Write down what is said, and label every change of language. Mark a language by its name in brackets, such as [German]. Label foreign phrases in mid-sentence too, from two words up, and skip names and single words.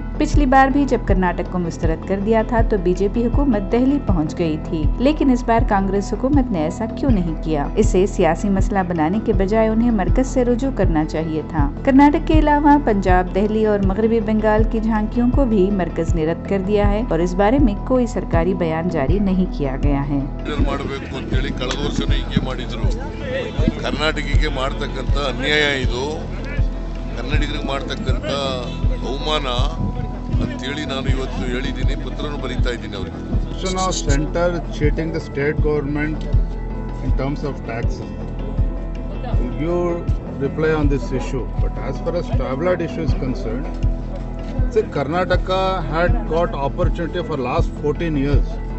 [Urdu] پچھلی بار بھی جب کرناٹک کو مسترد کر دیا تھا تو بی جے پی حکومت دہلی پہنچ گئی تھی، لیکن اس بار کانگریس حکومت نے ایسا کیوں نہیں کیا? اسے سیاسی مسئلہ بنانے کے بجائے انہیں مرکز سے رجوع کرنا چاہیے تھا. کرناٹک کے علاوہ پنجاب، دہلی اور مغربی بنگال کی جھانکیوں کو بھی مرکز نے رد کر دیا ہے اور اس بارے میں کوئی سرکاری بیان جاری نہیں کیا گیا ہے. [Kannada] ಕರ್ನಾಟಕಕ್ಕೆ ಮಾಡತಕ್ಕಂತ ಅನ್ಯಾಯ ಇದು, ಕನ್ನಡಿಗರಿಗೆ ಮಾಡತಕ್ಕಂತ ಅವಮಾನ ಅಂತೇಳಿ ನಾನು ಇವತ್ತು ಹೇಳಿದ್ದೀನಿ, ಪತ್ರವನ್ನು ಬರೀತಾ ಇದ್ದೀನಿ ಅವರಿಗೆ. [English] Center cheating the state government in terms of taxes. You reply on this issue, but as far as tabloid issue is concerned, see, Karnataka had got opportunity for last 14 years.